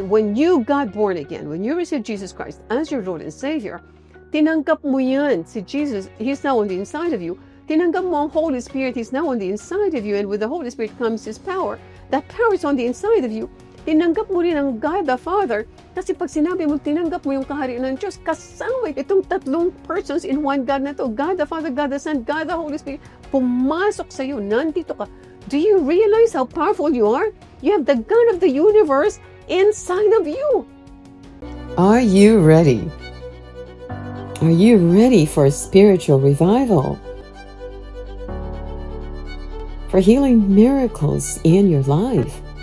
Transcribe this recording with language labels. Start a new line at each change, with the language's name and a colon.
English: When you got born again, when you received Jesus Christ as your Lord and Savior,
Filipino: tinanggap mo yan.
English: Si Jesus, He's now on the inside of you.
Filipino: Tinanggap mo ang
English: Holy Spirit, He's now on the inside of you. And with the Holy Spirit comes His power. That power is on the inside of you.
Filipino: Tinanggap mo rin ang God the Father. Kasi pag sinabi mo, tinanggap mo yung kaharian ng Diyos, kasama itong tatlong
English: persons in one God
Filipino: na to.
English: God the Father, God the Son, God the Holy Spirit.
Filipino: Pumasok sa iyo, nandito ka.
English: Do you realize how powerful you are? You have the God of the universe inside of you. Are you ready? Are you ready for a spiritual revival? For healing miracles in your life?